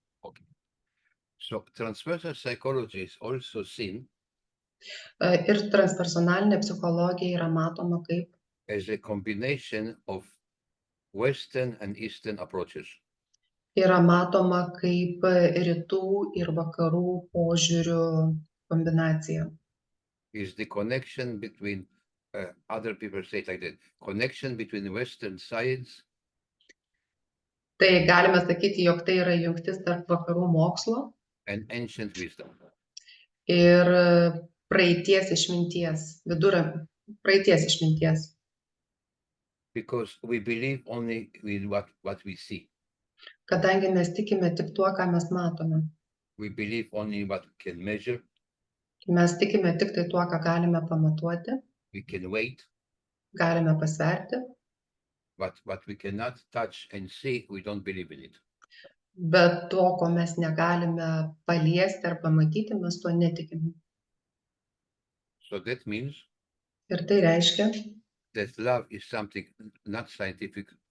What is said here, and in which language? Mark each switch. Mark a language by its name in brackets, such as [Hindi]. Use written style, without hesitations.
[English] Okay. So transpersonal psychology is also seen [Lithuanian] Ir transpersonalinė psichologija yra matoma kaip [English] as a combination of Western and Eastern approaches. [Lithuanian] Yra matoma kaip rytų ir vakarų požiūrių kombinacija. [English] Is the connection between other people say it like that, connection between Western science. [Lithuanian] Tai galime sakyti, jog tai yra jungtis tarp vakarų mokslo [English] and ancient wisdom. [Lithuanian] Ir praeities išminties, praeities išminties. [English] because we believe only with what we see. [Lithuanian] Kadangi mes tikime tik tuo, ką mes matome. [English] We believe only what we can measure, [Lithuanian] Mes tikime tik tai tuo, ką galime pamatuoti, [English] we can wait, [Lithuanian] galime pasverti, [English] but what we cannot touch and see, we don't believe in it. [Lithuanian] bet to, ko mes negalime paliesti ar pamatyti, mes tuo netikime. [English] So that means [Lithuanian] Ir tai reiškia, [English] that love is something not scientific,